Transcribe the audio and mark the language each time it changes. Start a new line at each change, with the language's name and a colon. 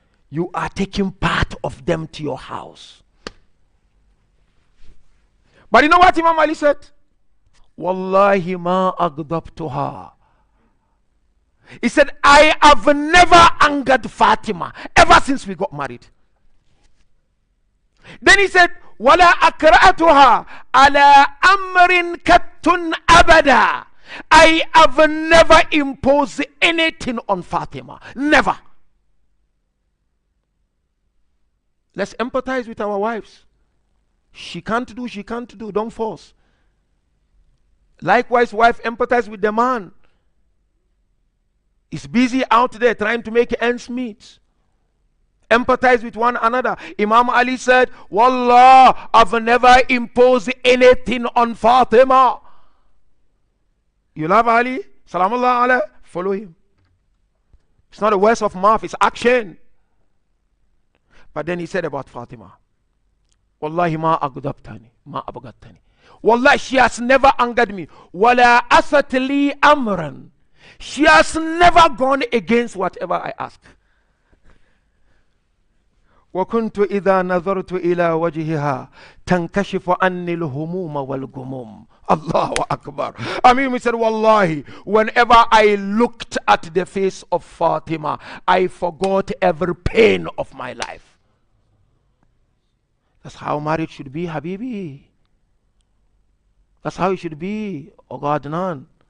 English: You are taking part of them to your house. But you know what Imam Ali said?
Arabic: Wallahi ma aghdabtuha.
English: He said, I have never angered Fatima ever since we got married. Then he said,
Arabic: وَلَا أَكْرَأَتُهَا عَلَىٰ أَمْرٍ qattun abada.
English: I have never imposed anything on Fatima. Never. Let's empathize with our wives. She can't do. Don't force. Likewise, wife, empathize with the man. He's busy out there trying to make ends meet. Empathize with one another. Imam Ali said, Wallah, I've never imposed anything on Fatima. You love Ali? Salamullah alayhi. Follow him. It's not a words of mouth, it's action. But then he said about Fatima,
Arabic: Wallahi ma aghdabtani, ma abghadtani.
English: Wallahi, she has never angered me.
Arabic: Wala asat li amran.
English: She has never gone against whatever I ask.
Arabic: وكنت إذا نظرت إلى وجهها تنكشف عني الهموم والغموم. Allahu Akbar.
English: I mean, we said, Wallahi, whenever I looked at the face of Fatima, I forgot every pain of my life. That's how marriage should be, Habibi. That's how it should be, Ogadnan.